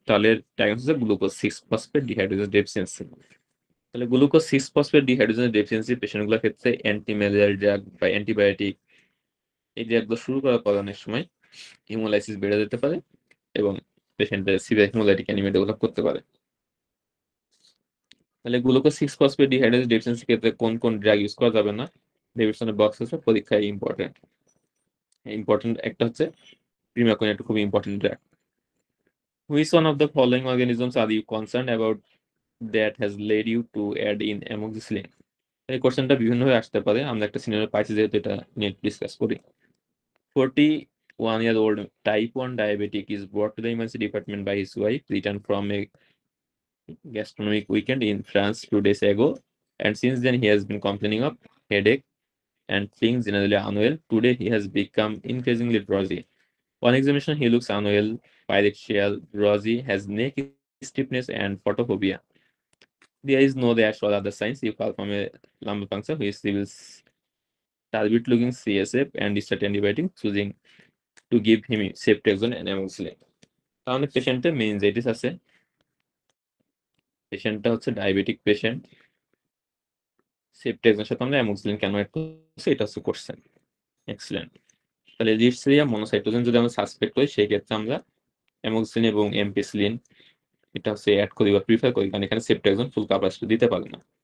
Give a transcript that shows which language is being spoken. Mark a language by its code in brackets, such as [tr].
[bn] তাহলে diagnosis glucose 6 phosphate dehydrogenase deficiency. তাহলে glucose 6 phosphate dehydrogenase deficiency পেশেন্টগুলোর ক্ষেত্রে অ্যান্টি ম্যালেরিয়াল ড্রাগ বা অ্যান্টিবায়োটিক এই ড্রাগগুলো শুরু করার পর অনেক সময় হিমোলাইসিস বেড়ে যেতে পারে এবং পেশেন্টের সিভিয়ার হিমোলাইটিক অ্যানিমিয়া ডেভেলপ করতে পারে। তাহলে গ্লুকোজ 6 ফসফেট ডিহাইড্রোজেনেস ডেফিসিয়েন্সি ক্ষেত্রে কোন কোন ড্রাগ ইউজ করা যাবে না? ডেভিডসনের বক্স আছে, পরীক্ষায় ইম্পর্টেন্ট একটা হচ্ছে প্রিমাকুইন, একটা খুবই important drug. [en] Which one of the following organisms are you concerned about that has led you to add in amoxicillin? [bn] এই কোশ্চেনটা বিভিন্নভাবে আসতে পারে, আমরা একটা সিনারিও পাইছি যেহেতু এটা নিয়ে ডিসকাস করি। [en] 41-year-old type 1 diabetic is brought to the emergency department by his wife, returned from a gastronomic weekend in France 2 days ago, and since then he has been complaining of headache, and feeling generally unwell. Today, he has become increasingly drowsy. On examination, he looks unwell, pyrexia, drowsy, has neck stiffness, and photophobia. There is no rash or other signs. You call from a lumbar puncture, which reveals turbid looking CSF and start antibiotic, choosing to give him ceftriaxone and amoxicillin. [bn] তাহলে পেশেন্টের meningitis আছে, পেশেন্টটা হচ্ছে diabetic patient, সেফট্রিয়াক্সনের সাথে আমরা amoxicillin কেন add করছি এটা হচ্ছে কোশ্চেন। এক্সিলেন্ট। তাহলে লিস্টেরিয়া মনোসাইটোজেন যদি আমরা সাসপেক্ট করি সেই ক্ষেত্রে আমরা অ্যামোক্সিলিন এবং এমপিসিলিন এটা হচ্ছে অ্যাড করি বা প্রিফার করি, কারণ এখানে সেফট্রিয়াক্সন ফুল কাভারেজ দিতে পারে না।